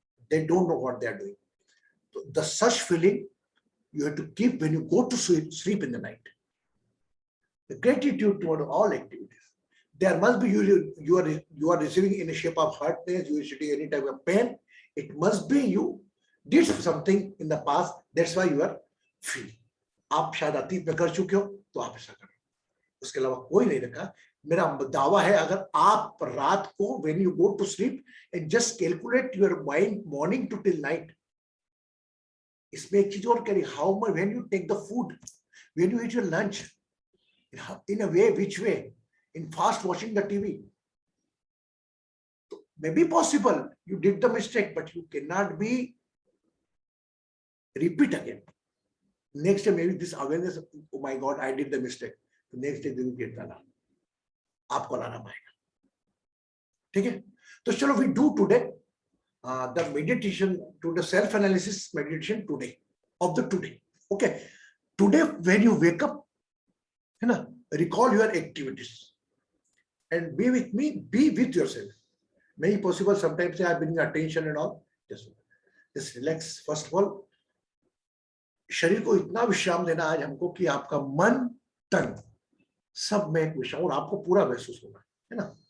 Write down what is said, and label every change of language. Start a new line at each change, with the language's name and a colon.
English: They don't know what they are doing. So the such feeling you have to keep when you go to sleep in the night. The gratitude toward all activities. There must be you are receiving in a shape of hurtness, you are receiving any type of pain. It must be you did something in the past. That's why you are free.
Hindi: आप शायद अतीत में कर चुके हो तो आप ऐसा करो. उसके अलावा कोई नहीं रखा. मेरा दावा है, अगर आप रात को
English: when you go to sleep and just calculate your mind morning to till night.
Hindi: इसमें एक चीज और करी,
English: how much when you take the food, when you eat your lunch, in a way, which way? In fast watching the TV. may be possible you did the mistake, but you cannot be repeat again. Next day maybe this awareness, oh my God, I did the mistake. The next day you get that.
Hindi: आपको लाना पड़ेगा, ठीक है? तो चलो
English: we do today the meditation, to the self analysis meditation today of the today. Okay, today when you wake up,
Hindi: है ना,
English: recall your activities and be with me, be with yourself. May possible sometimes I bring attention and all, just relax. First of all,
Hindi: शरीर को इतना विश्राम देना आज हमको कि आपका मन तन सब में एक विश्राम, और आपको पूरा महसूस होगा, है ना?